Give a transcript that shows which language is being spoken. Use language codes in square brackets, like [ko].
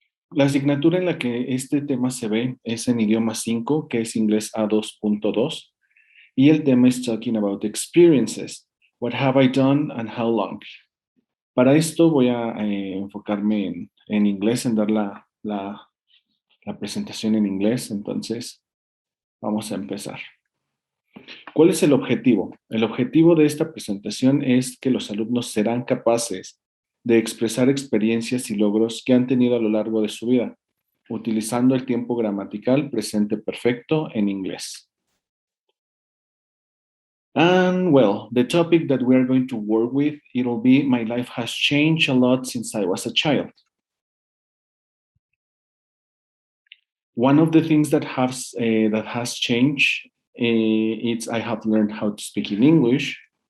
[es] La asignatura en la que este tema se ve es en idioma 5, que es inglés A2.2. Y el tema es [en] talking about experiences. What have I done and how long? [es] Para esto voy a enfocarme en inglés, en dar la presentación en inglés. Entonces, vamos a empezar. ¿Cuál es el objetivo? El objetivo de esta presentación es que los alumnos serán capaces de expresar experiencias y logros que han tenido a lo largo de su vida, utilizando el tiempo gramatical presente perfecto en inglés. [en] And well, the topic that we're going to work with, it'll be my life has changed a lot since I was a child. One of the things that has changed, it's I have learned how to speak in English.